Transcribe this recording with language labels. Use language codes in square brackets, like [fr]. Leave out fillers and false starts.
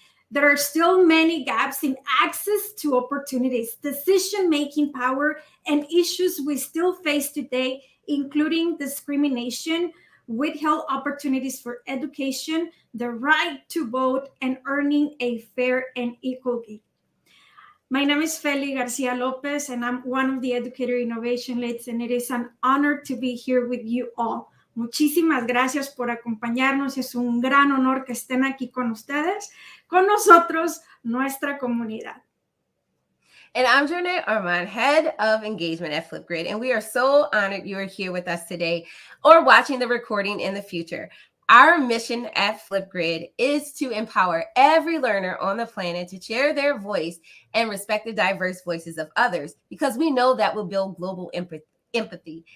[en] There are still many gaps in access to opportunities, decision-making power, and issues we still face today, including discrimination, withheld opportunities for education, the right to vote, and earning a fair and equal gig. My name is Fely Garcia Lopez, and I'm one of the Educator Innovation Leads, and it is an honor to be here with you all. [es] Muchísimas gracias por acompañarnos. Es un gran honor que estén aquí con ustedes, con nosotros, nuestra comunidad. [en] And I'm Jornea Armant, Head of Engagement at Flipgrid, and we are so honored you are here with us today or watching the recording in the future. Our mission at Flipgrid is to empower every learner on the planet to share their voice and respect the diverse voices of others, because we know that will build global empathy.